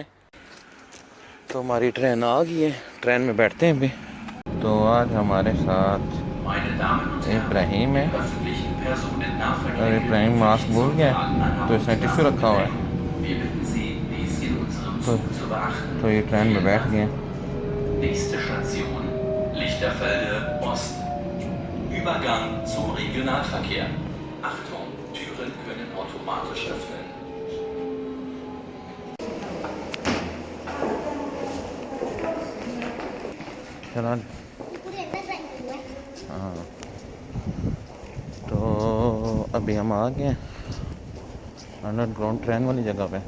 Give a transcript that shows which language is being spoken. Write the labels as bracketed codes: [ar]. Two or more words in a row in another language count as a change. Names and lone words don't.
[hi] तो हमारी ट्रेन आ गई है, ट्रेन में बैठते हैं अभी। तो आज हमारे साथ इब्राहिम है और इब्राहिम मास्क भूल गया तो इसने टिश्यू रखा हुआ है। तो ये ट्रेन में बैठ गए। [de] Nächste Station Lichterfelde Ost. Übergang zum Regionalverkehr. Achtung, Türen können automatisch öffnen. [hi] चला। हाँ, तो अभी हम आ गए [en] underground train [hi] वाली जगह पे।